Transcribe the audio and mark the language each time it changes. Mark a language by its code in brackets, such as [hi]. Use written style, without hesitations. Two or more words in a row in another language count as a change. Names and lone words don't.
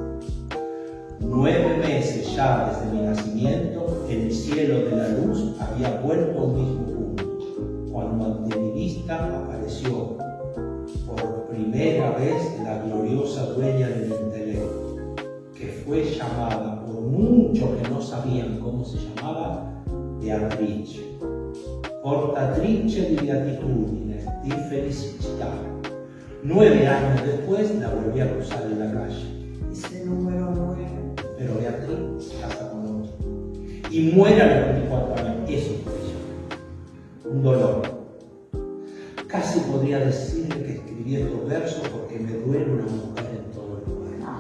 [es] 9 meses ya desde mi nacimiento, el cielo de la luz había vuelto al mismo punto, cuando ante mi vista apareció por primera vez la gloriosa dueña del intelecto, que fue llamada por muchos que no sabían cómo se llamaba, [it] Beatrice. Portatrice di beatitudine, di felicità. [es] 9 años después la volví a cruzar en la calle. Ese número 9. Pero Beatriz se casa con otro. Y muere a los 24 años. Eso fue ella. Un dolor. Casi podría decirle que escribí estos versos porque me duele una mujer en todo el lugar.